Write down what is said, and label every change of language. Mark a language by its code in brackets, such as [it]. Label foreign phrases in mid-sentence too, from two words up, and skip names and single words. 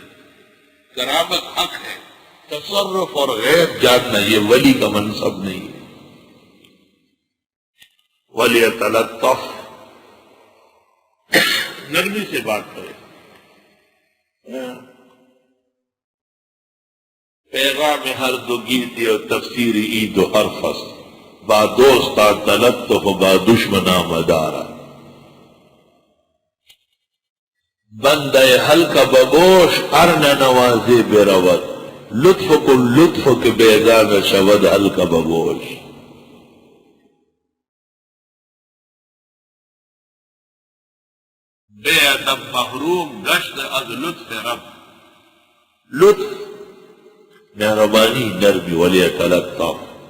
[ur] کرامت حق ہے، تصرف اور غیب جاننا یہ ولی کا منصب نہیں ہے۔ وَلْيَتَلَطَّفْ، نرمی سے بات کرے۔ [fa] پیغام ہر دو گیتی اور تفسیر عید و ہر فصل، با دوستا تلطف با دشمنا مدارا۔ بندہ حلقہ بگوش ارن نوازے بے روت، لطف کو لطف کے بیگانہ شود حلقہ بگوش۔ بے ادب محروم گشت از لطف رب، [ur] لطف مہربانی نرمی ولیتلطف۔